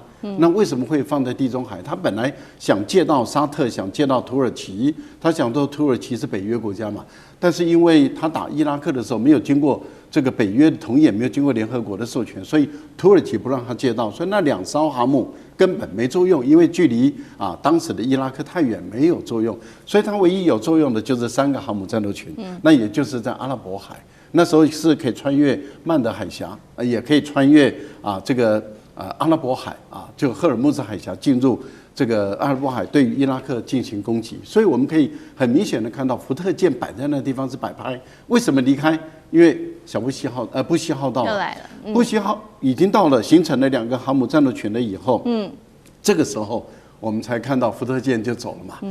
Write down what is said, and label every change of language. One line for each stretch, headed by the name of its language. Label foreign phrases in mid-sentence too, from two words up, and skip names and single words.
Chinese: 那為什麼會放在地中海？他本來想借到沙特，想借到土耳其，他想說土耳其是北約國家嘛。但是因為他打伊拉克的時候沒有經過這個北約的同意，也沒有經過聯合國的授權，所以土耳其不讓他借到，所以那2艘航母根本沒作用，因為距離當時的伊拉克太遠，沒有作用。所以它唯一有作用的就是3個航母戰鬥群，那也就是在阿拉伯海，那時候是可以穿越曼德海峽，也可以穿越這個阿拉伯海就赫爾木茲海峽進入這個阿拉伯海，對於伊拉克進行攻擊。所以我們可以很明顯的看到，福特艦擺在那地方是擺拍。為什麼離開？因為布希號到了，布希號已經到了，形成了2個航母戰鬥群了以後，這個時候我們才看到福特艦就走了嘛。